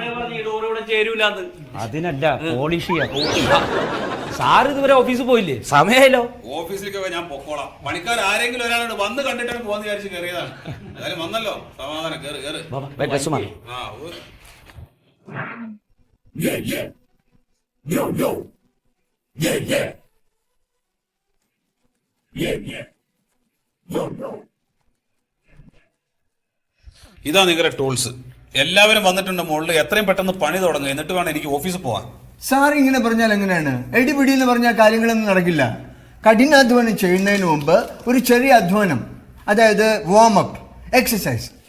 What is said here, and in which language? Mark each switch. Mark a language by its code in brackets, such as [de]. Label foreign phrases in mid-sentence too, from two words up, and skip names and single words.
[ml] അതിനല്ല, പോളിഷ് ചെയ്യാ. സാറ് ഇതുവരെ ഓഫീസിൽ പോയില്ലേ? സമയമായല്ലോ. ഓഫീസിലേക്കൊക്കെ ഞാൻ പൊക്കോളാം. പണിക്കാർ ആരെങ്കിലും ഒരാളോട് വന്ന് കണ്ടിട്ടാണ് പോകാന്ന് വിചാരിച്ച് കയറിയതാണ്. എന്തായാലും വന്നല്ലോ, സമാധാനം. കേറ് കേറ്. [en] Yeah, yeah. Yo, yo. Yeah, yeah. Yeah, yeah. Yo, yo. [ml] ഇതാ നിങ്ങളുടെ ടൂൾസ്. എല്ലാവരും വന്നിട്ടുണ്ട് മുകളിൽ. എത്രയും പെട്ടെന്ന് പണി തുടങ്ങുക, എന്നിട്ട് വേണം എനിക്ക് ഓഫീസിൽ പോവാൻ. സാർ ഇങ്ങനെ പറഞ്ഞാൽ എങ്ങനെയാണ്? എടിപിടി എന്ന് പറഞ്ഞാൽ കാര്യങ്ങളൊന്നും നടക്കില്ല. കഠിനാധ്വാനം ചെയ്യുന്നതിന് മുമ്പ് ഒരു ചെറിയ അധ്വാനം, അതായത് [en] warm up exercise.